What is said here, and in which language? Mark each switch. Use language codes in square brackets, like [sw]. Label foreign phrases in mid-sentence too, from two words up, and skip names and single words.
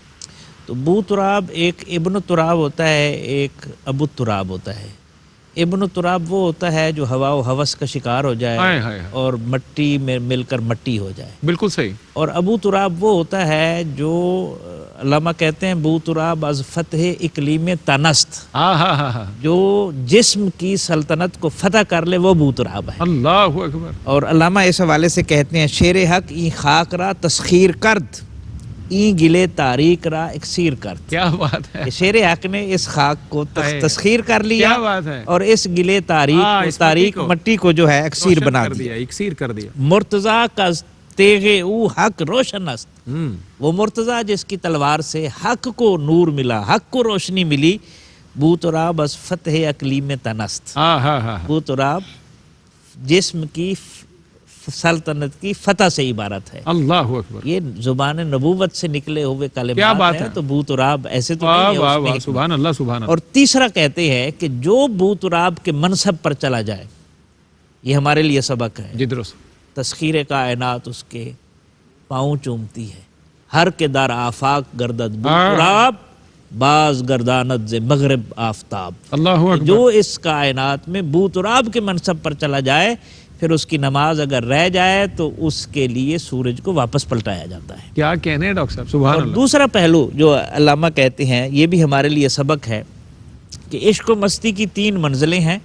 [ur] تو بو تراب ایک ابن تراب ہوتا ہے، ایک ابو تراب ہوتا ہے۔ ابن تراب وہ ہوتا ہے جو ہوا و ہوس کا شکار ہو جائے اور مٹی میں مل کر مٹی ہو جائے، بالکل صحیح۔ اور ابو تراب وہ ہوتا ہے جو علامہ کہتے ہیں [fa] بو تراب از فتح اقلیم تنست، [ur] جو جسم کی سلطنت کو فتح کر لے وہ بو تراب ہے۔ [ar] اللہ اکبر۔ [ur] اور علامہ اس حوالے سے کہتے ہیں [fa] شیر حق این خاک را تسخیر کرد، این گلے تاریک را اکسیر کرد۔ [ur] کیا بات ہے، شیر حق نے اس خاک کو تسخیر کر لیا، کیا بات ہے، اور اس گلے تاریک مٹی کو جو ہے اکسیر بنا دیا، اکسیر کر دیا۔ [fa] مرتضیٰ کا تیغ او حق روشن است، [ur] وہ مرتضیٰ جس کی تلوار سے حق کو نور ملا، حق کو روشنی ملی، [fa] بو تراب از فتح اقلیم تنست، [ur] بو تراب جسم کی سلطنت کی فتح سے عبارت ہے۔ [ar] اللہ اکبر، [ur] یہ زبان نبوت سے نکلے ہوئے کلمات ہیں، تو بو تراب ایسے تو نہیں ہے، اس میں [ar] سبحان اللہ سبحان اللہ۔ [ur] اور تیسرا کہتے ہیں کہ جو بو تراب کے منصب پر چلا جائے، یہ ہمارے لیے سبق ہے۔ جی درست۔ تسخیر کائنات اس کے پاؤں چومتی ہے، [fa] ہر کے در آفاق گردد بو تراب، باز گرداند ز مغرب آفتاب۔ [ar] اللہ اکبر۔ [ur] جو اس کائنات میں بو تراب کے منصب پر چلا جائے، پھر اس کی نماز اگر رہ جائے تو اس کے لیے سورج کو واپس پلٹایا جاتا ہے۔ کیا کہنے ہیں ڈاکٹر صاحب، سبحان اور اللہ۔ دوسرا پہلو جو علامہ کہتے ہیں، یہ بھی ہمارے لیے سبق ہے کہ عشق و مستی کی 3 منزلیں ہیں۔